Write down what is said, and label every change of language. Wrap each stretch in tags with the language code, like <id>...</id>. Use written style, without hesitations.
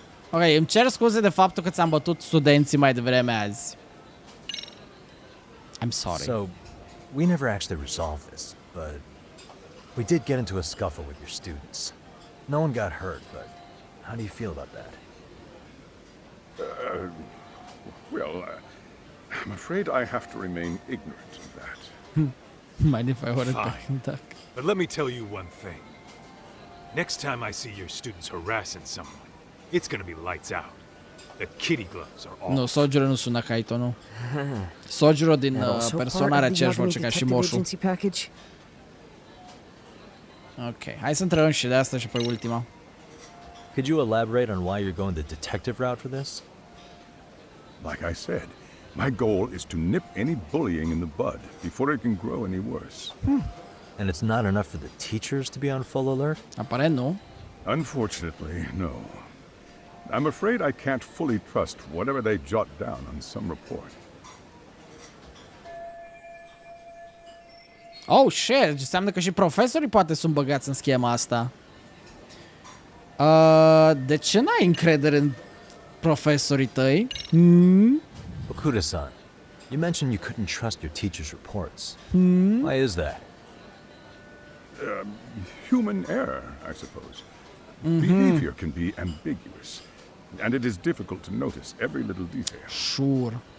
<ro>Ok, îmi cer scuze de faptul că ți-am bătut studenții mai devreme azi.</ro> <en>I'm sorry. So, we never actually resolved this, but we did get into a scuffle with your students. No one got hurt, but how do you feel about that? Well, I'm afraid I have to remain ignorant of that. Mind if I order Fine. Peking Duck? But let me tell you one thing. Next time I see your students harassing someone, it's gonna be lights out. The kitty gloves are off.</en> <ro>Nu, Sojiro nu sună ca Ito, nu. Sojiro din Persona are aceeași voce ca și Moșu. Ok, hai să întrebăm și de asta și pe ultima.</ro> <en>Could you elaborate on why you're going the detective route for this? Like I said, my goal is to nip any bullying in the bud before it can grow any worse. And it's not enough for the teachers to be on full alert?</en> <ro>Aparent nu.</ro> <en>Unfortunately, no. I'm afraid I can't fully trust whatever they jot down on some report. Oh, shit,</en> <ro>înseamnă că și profesorii poate sunt băgați în schema asta. De ce n-ai încredere în profesorii tăi?</ro> <en>Okuda-san, you mentioned you couldn't trust your teacher's reports. Why is that? Human error, I suppose. Behavior can be ambiguous, and it is difficult to notice every little detail. Sure.</en>